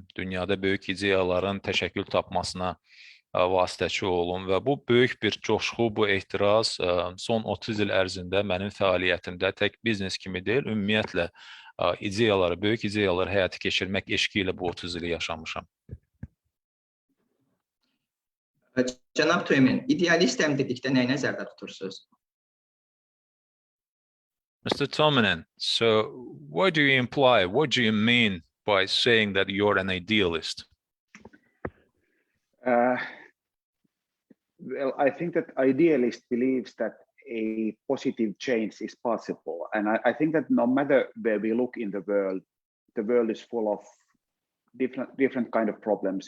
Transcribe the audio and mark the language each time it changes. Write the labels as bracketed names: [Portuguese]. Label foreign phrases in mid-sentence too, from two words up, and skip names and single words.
[Azerbaijani] Dünyada böyük ideyaların təşəkkül tapmasına vasitəçi olum və bu böyük bir coşqu, bu ehtiras son 30 il ərzində mənim fəaliyyətimdə tək biznes kimi deyil, ümumiyyətlə ideyaları, böyük ideyaları həyata keçirmək eşqi ilə bu 30 ili yaşamışam. Cənab Tuomin, idealistəm dedikdə nəyi nəzərdə tutursunuz? [English] Mr. Tuominen, so what do you imply, what do you mean by saying that you're an idealist? Well, I think that idealist believes that a positive change is possible. And I think that no matter where we look in the world is full of different kind of problems.